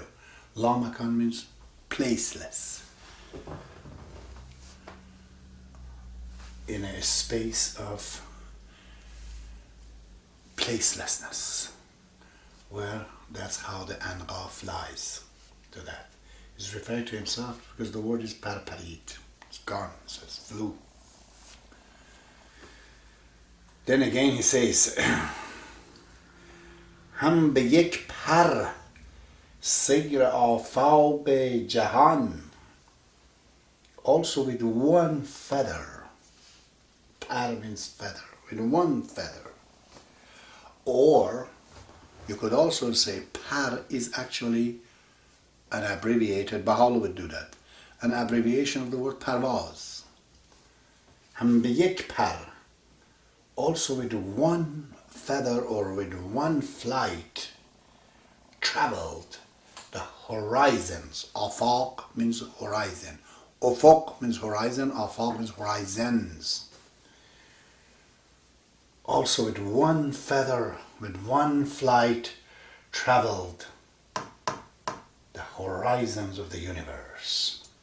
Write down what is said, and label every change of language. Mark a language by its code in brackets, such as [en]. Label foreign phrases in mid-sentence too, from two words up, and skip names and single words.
[fa] لا مکان [en] means placeless. In a space of placelessness, where that's how the Anqa flies to that. He's referring to himself because the word is parparit. It's gone, so it's flew. Then again he says, [fa] هم به یک پر سیر آفاق جهان. [en] Also with one feather. Par means feather. With one feather. Or you could also say par is actually an abbreviated, Baha'u'llah would do that, an abbreviation of the word parvaz. [fa] هم به یک پر, [en] also with one feather or with one flight, traveled the horizons. Afaq means horizon. Ufuq means horizon, afaq means horizons. Also with one feather, with one flight, traveled the horizons of the universe.